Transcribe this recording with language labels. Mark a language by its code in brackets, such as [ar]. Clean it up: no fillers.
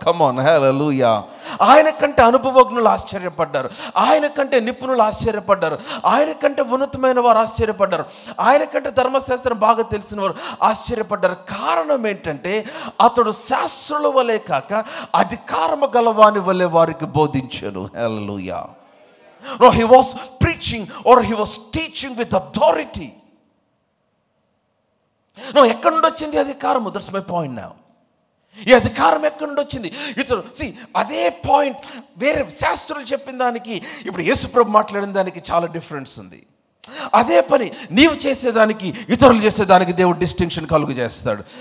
[en] come on, [te] హల్లెలూయా. ఆయన కంటే అనుభవజ్ఞులు ఆశ్చర్యపడ్డారు, ఆయన కంటే నిపుణులు ఆశ్చర్యపడ్డారు, ఆయన కంటే ఉన్నతమైన వారు ఆశ్చర్యపడ్డారు, ఆయన కంటే ధర్మశాస్త్రం బాగా తెలిసిన వారు ఆశ్చర్యపడ్డారు. కారణం ఏంటంటే అతడు శాస్త్రుల వలె కాక అధికారము గలవాని వలె వారికి బోధించెను. హల్లెలూయా. [en] No, he was preaching or he was teaching with authority. [te] No, ఎక్కడి నుండి వచ్చింది అధికారము? [en] That's my point now. [te] ఈ అధికారం ఎక్కడి నుండి వచ్చింది? ఇతరు అదే పాయింట్. వేరే శాస్త్రులు చెప్పిన దానికి ఇప్పుడు యేసుప్రభు మాట్లాడిన దానికి చాలా డిఫరెన్స్ ఉంది. అదే పని నీవు చేసేదానికి ఇతరులు చేసేదానికి దేవుడు డిస్టింక్షన్ కలుగు చేస్తాడు.